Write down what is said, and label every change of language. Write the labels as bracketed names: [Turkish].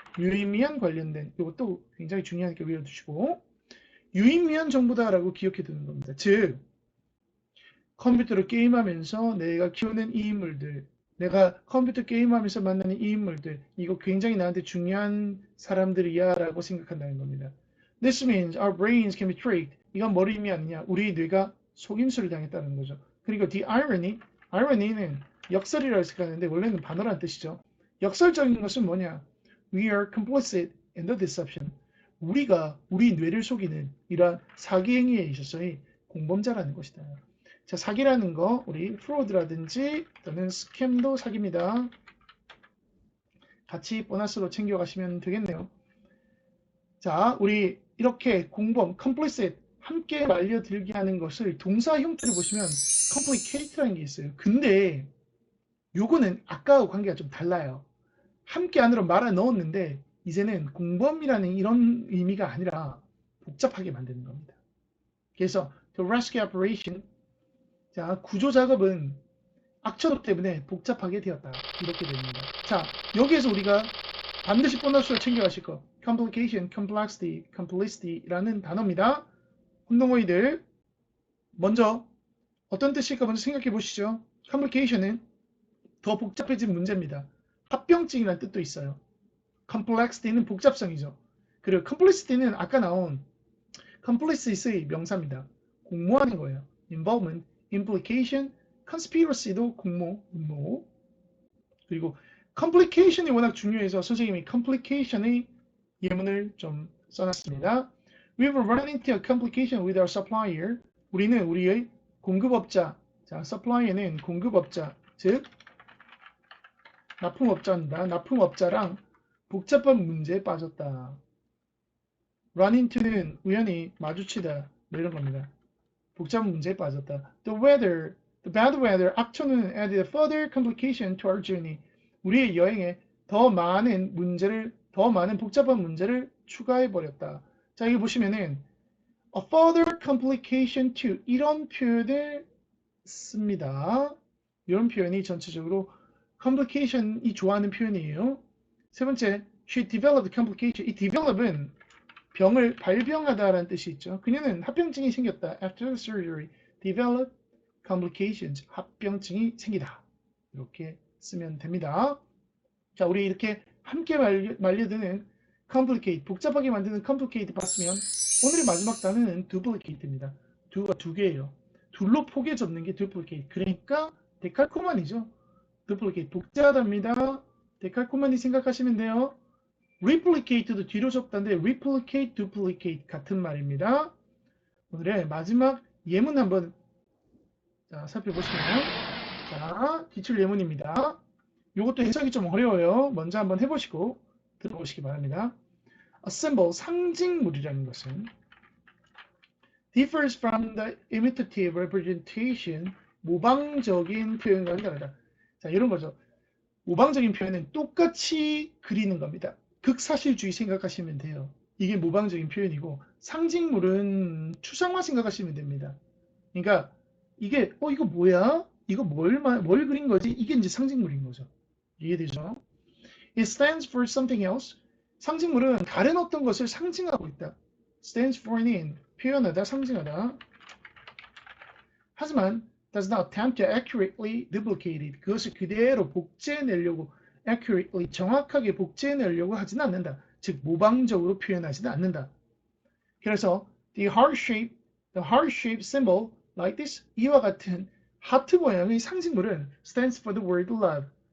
[Korean] 유의미한, 관련된, 이것도 굉장히 중요하니까 외워두시고, 유의미한 정보다라고 기억해 두는 겁니다. 즉 컴퓨터로 게임하면서 내가 키우는 이 인물들, 내가 컴퓨터 게임하면서 만나는 이 인물들, 이거 굉장히 나한테 중요한 사람들이야 라고 생각한다는 겁니다. [English] This means our brains can be tricked. [Korean] 이건 뭘 의미하느냐? 우리 뇌가 속임수를 당했다는 거죠. 그리고 the irony는 역설이라고 해석하는데 원래는 반어라는 뜻이죠. 역설적인 것은 뭐냐? [English] We are complicit in the deception. [Korean] 우리가 우리 뇌를 속이는 이러한 사기 행위에 있어서의 공범자라는 것이다. 자, 사기라는 거 우리 프로드라든지 또는 스캠도 사기입니다. 같이 보너스로 챙겨가시면 되겠네요. 자, 우리 이렇게 공범, complicit, 함께 말려들게 하는 것을 동사 형태를 보시면 complicate라는 게 있어요. 근데 요거는 아까와 관계가 좀 달라요. 함께 안으로 말아 넣었는데 이제는 공범이라는 이런 의미가 아니라 복잡하게 만드는 겁니다. 그래서 [English] the rescue operation, [Korean] 자, 구조 작업은 악처도 때문에 복잡하게 되었다. 이렇게 됩니다. 자, 여기에서 우리가 반드시 보너스를 챙겨가실 거. complication, complexity, complicity라는 단어입니다. 혼동어휘들 먼저 어떤 뜻일까 먼저 생각해 보시죠. complication은 더 복잡해진 문제입니다. 합병증이라는 뜻도 있어요. complexity는 복잡성이죠. 그리고 complicity는 아까 나온 complicit의 명사입니다. 공모하는 거예요. involvement, implication, conspiracy도 공모, 음모. 그리고 complication이 워낙 중요해서 선생님이 complication의 예문을 좀 써놨습니다. [English] We will run into a complication with our supplier. [Korean] 우리는 우리의 공급업자, 자, supplier는 공급업자, 즉 납품업자입니다. 납품업자랑 복잡한 문제에 빠졌다. run into는 우연히 마주치다, 뭐 이런 겁니다. 복잡한 문제에 빠졌다. [English] The bad weather, [Korean] 악천후는 [English] added a further complication to our journey. [Korean] 우리의 여행에 더 많은 복잡한 문제를 추가해버렸다. 자, 여기 보시면은 [English] a further complication to [Korean] 이런 표현을 씁니다. 이런 표현이 전체적으로 complication이 좋아하는 표현이에요. 세 번째, [English] she developed complication. [Korean] 이 develop은 병을 발병하다라는 뜻이 있죠. 그녀는 합병증이 생겼다. [English] After the surgery, develop complications. [Korean] 합병증이 생기다. 이렇게 쓰면 됩니다. 자, 우리 이렇게 함께 말려드는 complicate, 복잡하게 만드는 complicate 봤으면 오늘의 마지막 단어는 duplicate입니다. 두가 두 개예요. 둘로 포개 접는 게 duplicate. 그러니까 데칼코마니죠. duplicate, 복잡하답니다. 데칼코마니 생각하시면 돼요. replicate도 뒤로 접다인데 replicate, duplicate 같은 말입니다. 오늘의 마지막 예문 한번 살펴보시면 자, 기출 예문입니다. 이것도 해석이 좀 어려워요. 먼저 한번 해보시고 들어보시기 바랍니다. [English] A symbol, [Korean] 상징물이라는 것은 [English] differs from the imitative representation, [Korean] 모방적인 표현과는 다르다. 자, 이런 거죠. 모방적인 표현은 똑같이 그리는 겁니다. 극사실주의 생각하시면 돼요. 이게 모방적인 표현이고 상징물은 추상화 생각하시면 됩니다. 그러니까 이게 이거 뭐야? 이거 뭘 그린 거지? 이게 이제 상징물인 거죠. 이해되죠? [English] It stands for something else. [Korean] 상징물은 다른 어떤 것을 상징하고 있다. stands for는 표현하다, 상징하다. 하지만 [English] does not attempt to accurately duplicate it. [Korean] 그것을 그대로 복제해내려고 accurately, 정확하게 복제해내려고 하지는 않는다. 즉 모방적으로 표현하지는 않는다. 그래서 [English] the heart-shaped symbol like this, [Korean] 이와 같은 하트 모양의 상징물은 [English] stands for the word love.